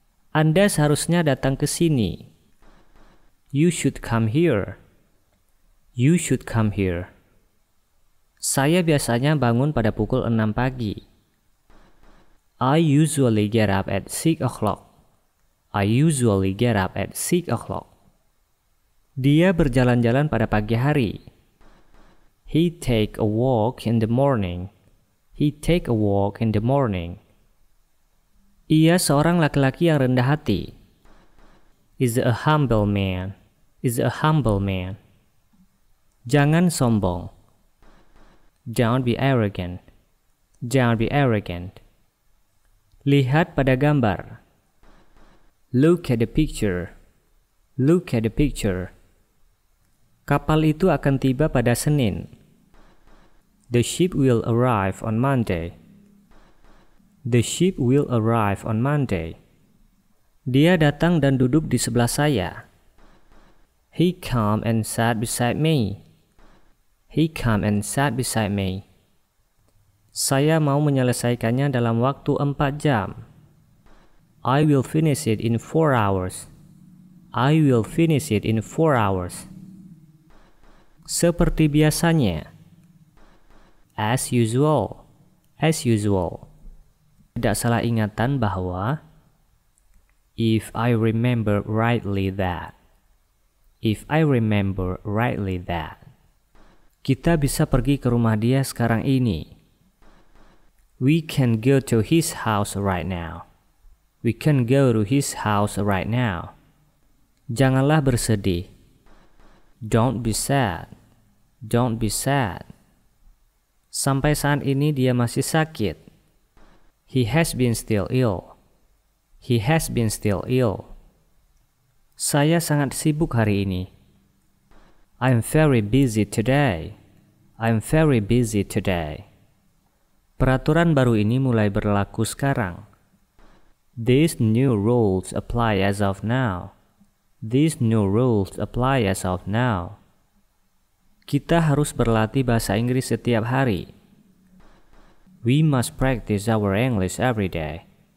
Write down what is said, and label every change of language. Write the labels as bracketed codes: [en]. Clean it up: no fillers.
[id] Anda seharusnya datang ke sini. [en] You should come here. You should come here. [id] Saya biasanya bangun pada pukul 6 pagi. [en] I usually get up at 6 o'clock. I usually get up at 6 o'clock. [id] Dia berjalan-jalan pada pagi hari. [en] He take a walk in the morning. He take a walk in the morning. [id] Ia seorang laki-laki yang rendah hati. [en] Is a humble man. Is a humble man. [id] Jangan sombong. [en] Don't be arrogant. Don't be arrogant. [id] Lihat pada gambar. [en] Look at the picture. Look at the picture. [id] Kapal itu akan tiba pada Senin. [en] The ship will arrive on Monday. The ship will arrive on Monday. [id] Dia datang dan duduk di sebelah saya. [en] He come and sat beside me. He come and sat beside me. [id] Saya mau menyelesaikannya dalam waktu 4 jam. [en] I will finish it in 4 hours. I will finish it in 4 hours. [id] Seperti biasanya. [en] As usual. As usual. [id] Tidak salah ingatan bahwa [en] if I remember rightly that. If I remember rightly that. [id] Kita bisa pergi ke rumah dia sekarang ini. [en] We can go to his house right now. We can go to his house right now. [id] Janganlah bersedih. [en] Don't be sad. Don't be sad. [id] Sampai saat ini dia masih sakit. [en] He has been still ill. He has been still ill. [id] Saya sangat sibuk hari ini. [en] I'm very busy today. I'm very busy today. [id] Peraturan baru ini mulai berlaku sekarang. [en] These new rules apply as of now. These new rules apply as of now. [id] Kita harus berlatih bahasa Inggris setiap hari. [en] We must practice our English every day.